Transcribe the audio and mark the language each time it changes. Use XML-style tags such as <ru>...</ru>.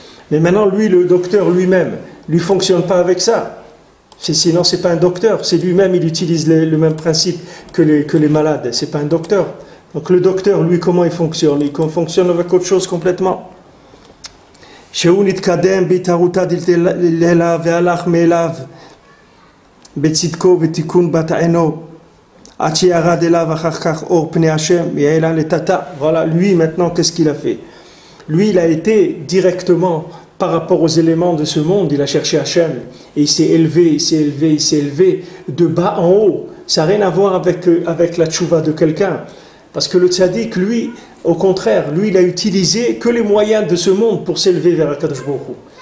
<fr>Mais maintenant, lui, le docteur lui-même, lui ne fonctionne pas avec ça. Sinon, ce n'est pas un docteur. C'est lui-même, il utilise le même principe que les malades. Ce n'est pas un docteur. Donc le docteur, lui, comment il fonctionne? Il fonctionne avec autre chose complètement.</fr> <he>שהוא נתקדם בהתערותא דלתלה והלך מאליו בצדקו ותיקון בתענו עד שירד אליו אחר כך אור פני השם ויעלה לתתה.</he> <fr>Voilà, lui maintenant qu'est-ce qu'il a fait? Lui il a été directement par rapport aux éléments de ce monde, il a cherché Hachem et il s'est élevé de bas en haut. Ça n'a rien à voir avec la tchouva de quelqu'un. Parce que le tzaddik, lui, au contraire, lui, il a utilisé que les moyens de ce monde pour s'élever vers Akadosh Baruch Hu.</fr>